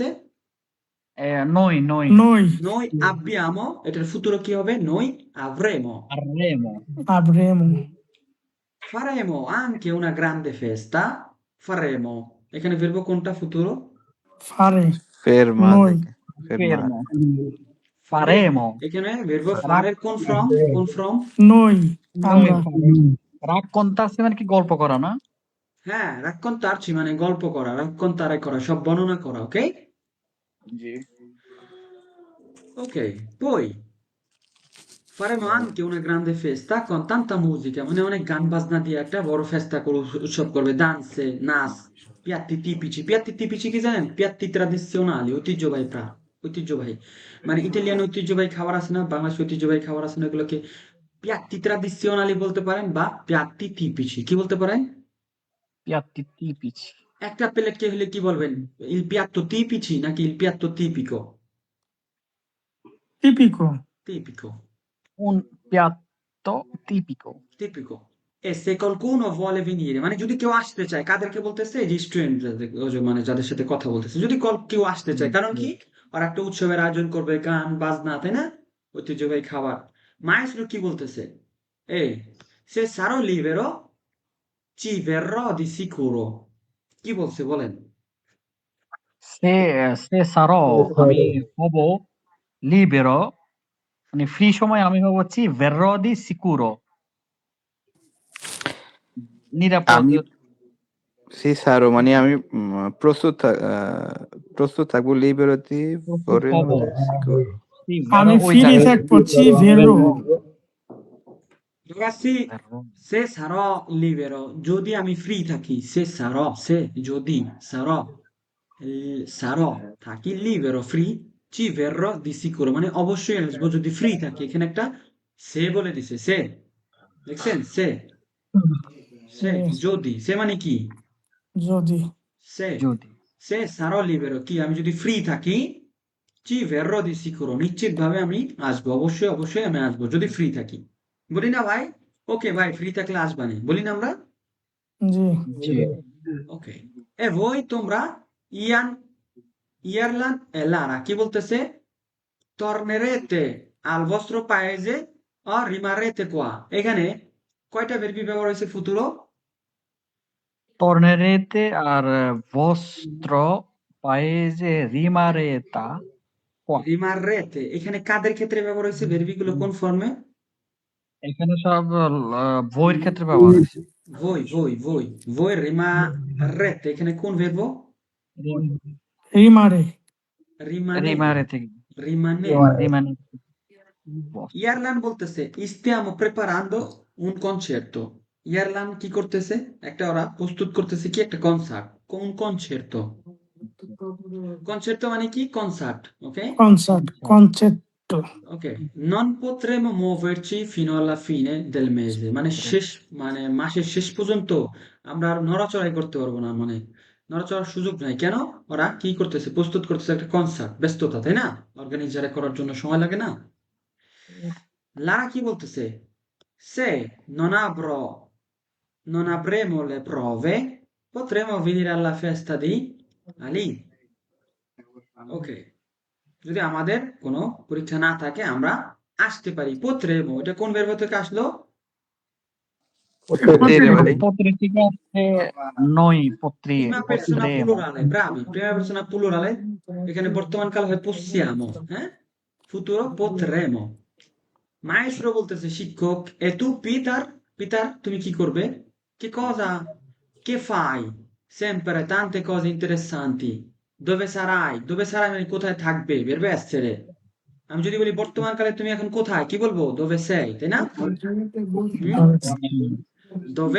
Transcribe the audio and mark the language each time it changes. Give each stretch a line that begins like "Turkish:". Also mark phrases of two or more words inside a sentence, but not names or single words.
Italian: noi noi নই noi abbiamo
Bangla: এটার futuro কি হবে
Italian: noi avremo আর রেমো আব্রেমো faremo anche una grande festa faremo
Bangla: এখানে verbo কোনটা
Italian: futuro ফারে ফেরমা নই থেকে ফেরমা ফেরমো ফারেমো
Bangla: এখানে
Italian: verbo fare
Bangla: কোন from নই আমরা রাক্কন্তার্সি মানে কি গল্প করা না? হ্যাঁ raccontarci মানে গল্প করা raccontare করা সব বর্ণনা করা ওকে জি।
Italian: ok poi faremo anche una grande festa con tanta musica
Bangla: মানে অনেক গান বাজনা দিয়ে একটা বড় ফেস্টা করে উৎসব করবে danze নাচ
Italian: piatti tipici
Bangla: কি জানেন
Italian: piatti tradizionali
Bangla: ঐতিহ্যবাহী মানে ইতালিয়ান ঐতিহ্যবাহী খাবার আছে না বাংলাদেশ ঐতিহ্যবাহী খাবার আছে না এগুলোকে
Italian: piatti tradizionali
Bangla: বলতে পারেন বা
Italian: piatti tipici
Bangla: কি বলতে পারেন
Italian: piatti tipici.
Bangla: একটা প্লেটকে হলে কি বলবেন
Italian: il piatto tipici
Bangla: নাকি
Italian: il piatto tipico টিপিকো tipico Un piatto tipico. tipico e se qualcuno vuole venire
Bangla: মানে যদি কেউ আসতে চায় কাদেরকে বলতেছে এই যে স্টুডেন্ট মানে যাদের সাথে কথা বলতেছে যদি কেউ আসতে চায় কারণ কি আর একটা উৎসবের আয়োজন করবে গান বাজনা তাই না ঐতিহ্যবাহী খাবার মায়েস্ট্রো কি বলতেছে এই
Italian: se sarò libero ci verrò di sicuro
Bangla: কি বলছে বলেন
Italian: se sarò
Bangla: আমি হব লিবেরো মানে ফ্রি সময় আমি হচ্ছি
Italian: verrò di sicuro
Bangla: নিরাপদ আমি
Italian: ci sarò
Bangla: মানে আমি প্রস্তুত থাকবো লিবেরতি প্রস্তুত হব
English: সিকিউর
Italian: সি
Bangla: আমি
Italian: ভেরো ওই
English: ফ্রি
Bangla: জায়গায় থাকবো
Italian: ci verrò Ragazzi, ভেরো se sarò libero,
Bangla: যদি আমি ফ্রি থাকি,
Italian: se sarò, se যদি sarò, sarò থাকি libero, free, ci verrò di sicuro,
Bangla: মানে অবশ্যই আসবো যদি ফ্রি থাকি। এখানে একটা সে বলে দিছে, সে দেখছেন, সে যদি, সে মানে কি, যদি
Italian: সে
Bangla: যদি
Italian: সে sarò libero,
Bangla: কি আমি যদি ফ্রি থাকি,
Italian: ci verrò di sicuro,
Bangla: নিশ্চিত ভাবে আমি আসবো, অবশ্যই অবশ্যই আমি আসবো যদি ফ্রি থাকি। বলি না ভাই, ওকে ভাই ফ্রি থাকলে আসবানে, বলি না আমরা? জি জি ওকে। এ voi তোমরা ইয়ান ইয়ারলান e Lara কি বলতেছে?
Italian: Tornerete al vostro paese o rimarrete qua?
Bangla: এখানে কয়টা ভার্বি ব্যবহার হয়েছে ফুতুরো?
Italian: tornerete al vostro paese rimarrete qua.
Bangla: rimarrete এখানে কাদের ক্ষেত্রে ব্যবহার হয়েছে ভার্বি গুলো কোন ফর্মে? এখানে সব বইয়ের ক্ষেত্রে ব্যবহার হয়েছে
Italian: voi rimarrete
Bangla: এখানে কোন ভার্ব?
Italian: রি- রিমারে rimanete
Bangla: রিমারে থেকে
Italian: rimanete রিমানে
Bangla: ইয়ারলান বলতেছে
Italian: stiamo preparando un concerto
Bangla: ইয়ারলান কি করতেছে একটা ওরা প্রস্তুত করতেছে কি একটা কনসার্ট কোন
Italian: concerto concerto
Bangla: মানে কি কনসার্ট ওকে
English: concert concept
Bangla: ওকে
Italian: non potremo muoverci fino alla fine del mese
Bangla: মানে শেষ মানে মাসের শেষ পর্যন্ত আমরা আর নড়াচড়াই করতে পারবো না মানে নড়াচড়ার সুযোগ নাই কেন ওরা কি করতেছে প্রস্তুত করতেছে একটা কনসার্ট ব্যস্ততা তাই না অর্গানাইজার করার জন্য সময় লাগে না লারা কি বলতেছে se
Italian: non avremo le prove potremo venire alla festa di Ali
Bangla: ওকে যদি আমাদের কোনো পরীক্ষা না থাকে আমরা আসতে পারি potremo এটা কোন verb থেকে আসলো তেরে ভাই পত্রে থেকে আসছে
Italian: noi potere prima persona plurale bravi prima persona plurale
Bangla: এখানে বর্তমান কাল হয়
Italian: possiamo হ্যাঁ futuro potremo maestro
Bangla: বলতেছে শিক্ষক
Italian: e tu Peter Peter
Bangla: তুমি কি করবে
Italian: che cosa che fai sempre tante cose interessanti dove sarai
Bangla: মানে কোথায় থাকবে
Italian: verbe essere
Bangla: আমি যদি বলি বর্তমান কালে তুমি এখন কোথায় কি বলবো
Italian: dove sei
Bangla: তাই না
Italian: dove